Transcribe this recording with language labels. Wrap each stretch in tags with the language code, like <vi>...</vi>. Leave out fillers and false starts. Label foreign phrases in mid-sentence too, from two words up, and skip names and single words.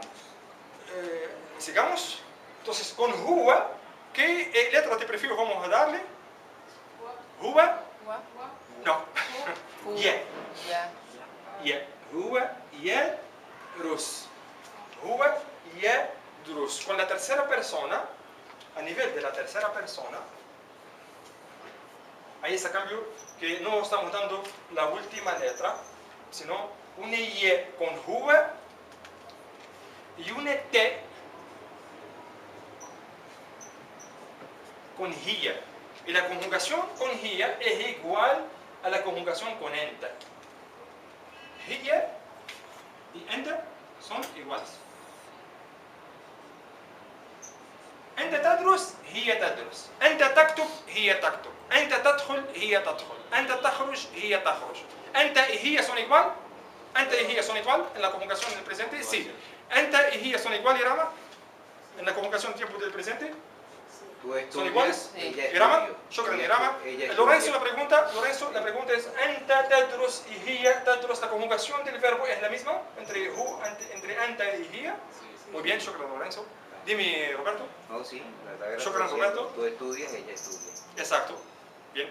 <es>Sigamos. Entonces, con huwa, ¿qué letra de prefijo vamos a darle? Huwa. No.</es> <ar>ي. ي. هو، ي، درس. هو، ي، درس.</ar> <es>Con la tercera persona, a nivel de la tercera persona, ahí está cambio que no estamos dando la última letra, sino una Y con huwa y una T con hiya. Y la conjugación con hiya es igual a la conjugación con enta. Hiya y enta son iguales.</es> <ar>أنت تدرس، هي تدرس. أنت تكتب، هي تكتب. أنت تدخل، هي تدخل. أنت تخرج، هي تخرج.</ar> <es>Enta y hiya son igual. ¿Anta y hiya son igual en la conjugación del presente? Sí. ¿Anta y hiya son igual, Irama? En la conjugación del tiempo del presente. ¿Son iguales? Sí. Irama, shukran, Irama. Lorenzo, la pregunta es:</es> <ar>¿أنت تدرس</ar> <es>y</es> <ar>هي تدرس?</ar> <es>¿La conjugación del verbo es la misma entre anta y hiya? Muy bien, shukran, Lorenzo. Dime, Roberto. No, sí. La verdad, Shukran, Roberto. Tú estudias, ella estudia. Exacto. Bien.</es>